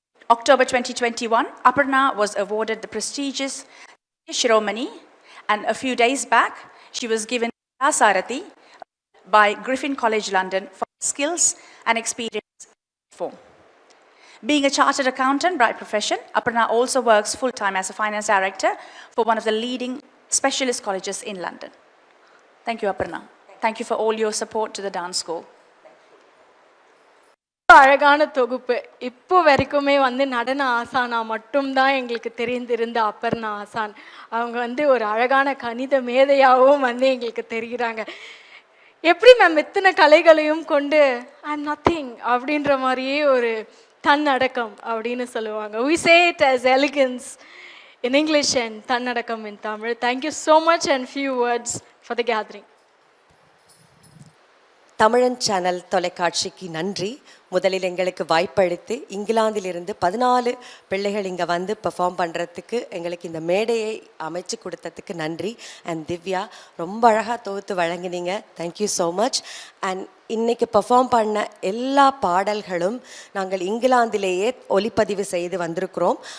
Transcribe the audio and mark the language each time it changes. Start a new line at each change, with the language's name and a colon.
English: October 2021, Aparna was awarded the prestigious Shiromani, and a few days back, she was given Kala Sarati by Griffin College, London, for skills and experience form. Being a chartered accountant by profession, Aparna also works full-time as a finance director for one of the leading specialist colleges in London. Thank you, Aparna. Thank you for all your support to the dance school.
Tamil: அழகான தொகுப்பு. இப்போ வரைக்குமே வந்து நடன ஆசானா மட்டும்தான் எங்களுக்கு தெரிந்திருந்த அப்பர்ணா ஆசான். அவங்க வந்து ஒரு அழகான கணித மேதையாகவும் வந்து எங்களுக்கு தெரிகிறாங்க. எப்படி மேம் இத்தனை கலைகளையும் கொண்டு
English: I'm nothing
Tamil: அப்படின்ற மாதிரியே ஒரு தன்னடக்கம் அப்படின்னு சொல்லுவாங்க.
English: We say it as elegance in English and தன்னடக்கம் in Tamil. Thank you so much and few words for the gathering.
Tamil: தமிழன் சேனல் தொலைக்காட்சிக்கு நன்றி. முதலில் எங்களுக்கு வாய்ப்பளித்து இங்கிலாந்திலிருந்து 14 பிள்ளைகள் இங்கே வந்து பெர்ஃபார்ம் பண்ணுறதுக்கு எங்களுக்கு இந்த மேடையை அமைச்சு கொடுத்ததுக்கு நன்றி. அண்ட் திவ்யா ரொம்ப அழகாக தொகுத்து வழங்கினீங்க.
English: Thank you so much.
Tamil: அண்ட் இன்றைக்கி பெர்ஃபார்ம் பண்ண எல்லா பாடல்களும் நாங்கள் இங்கிலாந்திலேயே ஒலிப்பதிவு செய்து வந்திருக்கிறோம்.